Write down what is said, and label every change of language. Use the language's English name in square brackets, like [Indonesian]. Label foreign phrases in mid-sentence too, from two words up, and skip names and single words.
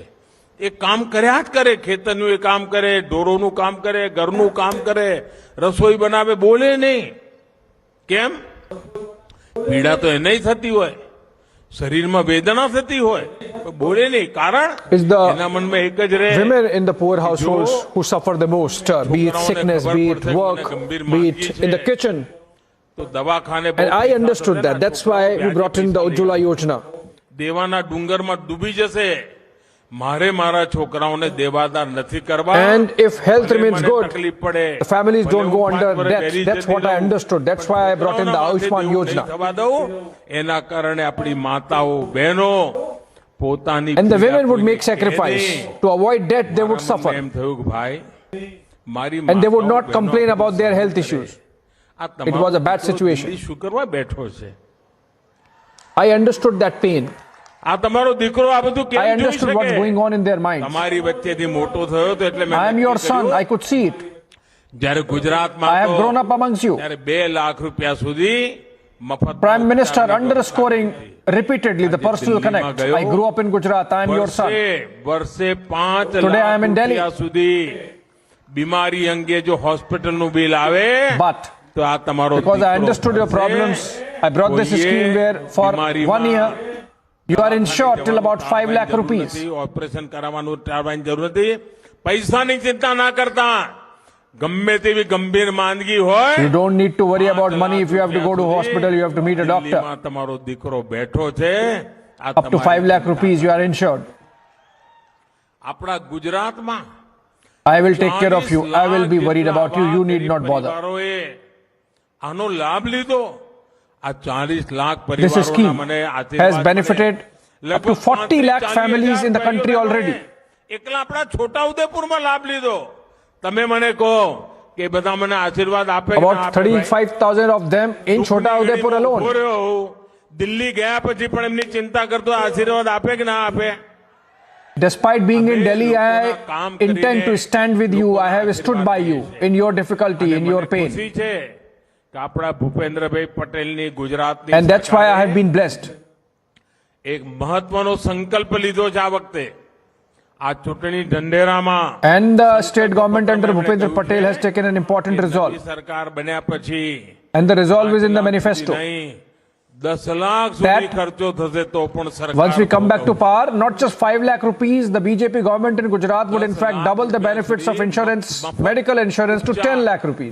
[Gujarati] એ કામ કર્યા જ કરે, ખેતરનું એ કામ કરે, ઢોરોનું કામ કરે, ઘરનું કામ કરે, રસોઈ બનાવે, બોલે નહીં. કેમ? પીડા તો એને થતી હોય, શરીરમાં વેદના થતી હોય, બોલે નહીં, કારણ [English] It's the [Gujarati] એના મનમાં એક જ રહે. [English] women in the poor households who suffer the most, be it sickness, be it work, be it in the kitchen. [Gujarati] તો દવાખાને [English] And I understood that. That's why we brought in the Ujjwala Yojana. [Gujarati] દેવાના ડુંગરમાં ડૂબી જશે. મારે મારા છોકરાઓને દેવાદાર નથી કરવા. [English] And if health remains good, [Gujarati] તકલીફ પડે, [English] the families don't go under debt. That's what I understood. That's why I brought in the Ayushman Yojana. [Gujarati] થવા દઉં. એના કારણે આપણી માતાઓ બહેનો પોતાની [English] And the women would make sacrifice. To avoid debt, they would suffer. [Gujarati] એમ થયું કે ભાઈ મારી [English] And they would [Gujarati] માતાઓ, [English] not complain [Gujarati] બહેનો [English] about their health issues. [Gujarati] આ [English] It was a bad [Gujarati] તમારો [English] situation. [Gujarati] દિલ્હી શું કરવા બેઠો છે? [English] I understood that pain. [Gujarati] આ તમારો દીકરો આ બધું [English] I [Gujarati] કેમ જોઈ [English] understood what's [Gujarati] શકે? [English] going on in their minds. [Gujarati] તમારી વચ્ચેથી મોટો થયો તો એટલે મેં [English] I am [Gujarati] નક્કી [English] your son. [Gujarati] કર્યું, [English] I could see it. [Gujarati] જ્યારે ગુજરાતમાં [English] I have [Gujarati] હતો, [English] grown up amongst you. [Gujarati] ત્યારે 2 લાખ રૂપિયા સુધી મફત [English] Prime Minister underscoring repeatedly the personal connect. I grew up in Gujarat. I am your son. [Gujarati] વર્ષે 5 [English] Today I [Gujarati] લાખ [English] am in Delhi. [Gujarati] રૂપિયા સુધી બીમારી અંગે જો હોસ્પિટલનું બિલ આવે, [English] But [Gujarati] તો આ તમારો [English] because I [Gujarati] દીકરો [English] understood your [Gujarati] ભરશે. [English] problems, I brought this [Gujarati] કોઈએ [English] scheme where for 1 [Gujarati] બીમારીમાં [English] year you are insured till about 5 lakh [Gujarati] જરૂર [English] rupees. [Gujarati] નથી, ઓપરેશન કરાવવાનું ટાળવાની જરૂર નથી, પૈસાની ચિંતા ના કરતા. ગમે તેવી ગંભીર માંદગી હોય, [English] You don't need to worry about money. If you have to go to hospital, you have to meet a doctor. [Gujarati] દિલ્હીમાં તમારો દીકરો બેઠો છે. આ [English] Up to 5 lakh rupees you are insured. [Gujarati] આપણા ગુજરાતમાં [English] I will take care of you. I will be worried about you. You need not bother. [Gujarati] પરિવારોએ આનો લાભ લીધો. આ 40 લાખ [English] This [Gujarati] પરિવારોના [English] scheme [Gujarati] મને [English] has [Gujarati] આશીર્વાદ [English] benefited [Gujarati] મળે. [English] up to 40 lakh families in the country already. [Gujarati] એકલા આપણા છોટાઉદેપુરમાં લાભ લીધો. તમે મને કહો કે બધા મને આશીર્વાદ આપે કે ના [English] About [Gujarati] આપે ભાઈ? [English] 35,000 of them in Chota Udeipur [Gujarati] ઉભો [English] alone. [Gujarati] રહ્યો. દિલ્હી ગયા પછી પણ એમની ચિંતા કરતો આશીર્વાદ આપે કે ના આપે? [English] Despite being in Delhi, I intend to stand with you. I have stood by you in your difficulty, in your pain. [Gujarati] ખુશી છે કે આપણા ભૂપેન્દ્રભાઈ પટેલની ગુજરાતની [English] And that's why I have been blessed. [Gujarati] એક મહત્વનો સંકલ્પ લીધો છે આ વખતે. આ ચૂંટણી ઢંઢેરામાં [English] And the state government under Bhupendra Patel has taken an important resolve. [Gujarati] સરકાર બન્યા પછી [English] And the resolve is in the manifesto. [Gujarati] નહીં 10 લાખ સુધી ખર્ચો થશે તો પણ સરકાર [English] Once we come back to power, not just 5 lakh rupees, the BJP government in Gujarat would in fact double the benefits of insurance, medical insurance to 10 lakh rupees.